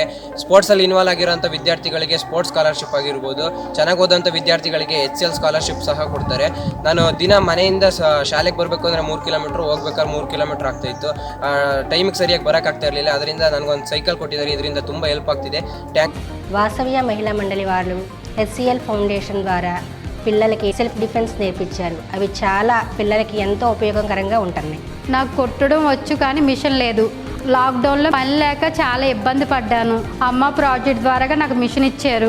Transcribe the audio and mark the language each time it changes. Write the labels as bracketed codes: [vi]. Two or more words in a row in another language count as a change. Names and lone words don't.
[kn] ಸ್ಪೋರ್ಟ್ಸಲ್ಲಿ ಇನ್ವಾಲ್ವ್ ಆಗಿರೋಂಥ ವಿದ್ಯಾರ್ಥಿಗಳಿಗೆ [en] sports scholarship [kn] ಆಗಿರ್ಬೋದು, ಚೆನ್ನಾಗಿ ಓದೋಂಥ ವಿದ್ಯಾರ್ಥಿಗಳಿಗೆ HCL ಸ್ಕಾಲರ್ಶಿಪ್ ಸಹ ಕೊಡ್ತಾರೆ. ನಾನು ದಿನ ಮನೆಯಿಂದ ಶಾಲೆಗೆ ಬರಬೇಕು ಅಂದರೆ 3 ಕಿಲೋಮೀಟ್ರ್, ಹೋಗ್ಬೇಕಾದ್ರೆ 3 ಕಿಲೋಮೀಟ್ರ್ ಆಗ್ತಾಯಿತ್ತು. ಟೈಮಿಗೆ ಸರಿಯಾಗಿ ಬರೋಕ್ಕಾಗ್ತಾ ಇರಲಿಲ್ಲ. ಅದರಿಂದ ನನಗೊಂದು ಸೈಕಲ್ ಕೊಟ್ಟಿದ್ದಾರೆ. ಇದರಿಂದ ತುಂಬ ಹೆಲ್ಪ್ ಆಗ್ತಿದೆ. [te] వాసవ్య మహిళా మండలి వాళ్ళు HCL ఫౌండేషన్ ద్వారా పిల్లలకి [en] self defense [te] నేర్పించారు. అవి చాలా పిల్లలకి ఎంతో ఉపయోగకరంగా ఉంటున్నాయి. నాకు కొట్టడం వచ్చు కానీ మిషన్ లేదు. లాక్డౌన్లో పని లేక చాలా ఇబ్బంది పడ్డాను. అమ్మ ప్రాజెక్ట్ ద్వారా నాకు మిషన్ ఇచ్చారు.